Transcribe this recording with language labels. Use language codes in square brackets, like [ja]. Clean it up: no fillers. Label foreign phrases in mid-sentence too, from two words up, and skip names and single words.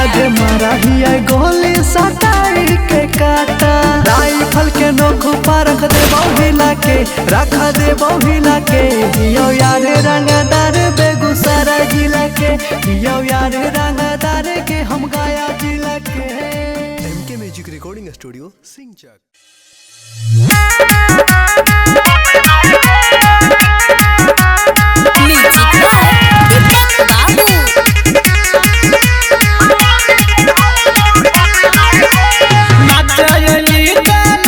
[bho] आगे मारा ही गोली सटाई के काटा राइफल के नोख पर रख दे बहुला के रख दे बहुला के यो यार रंगदार बेगूसराय जिला के यो यार रंगदार के हम गया जिला के [en] MK Music Recording Studio, Singchak. [bho] म्यूजिक बाबू नाचयली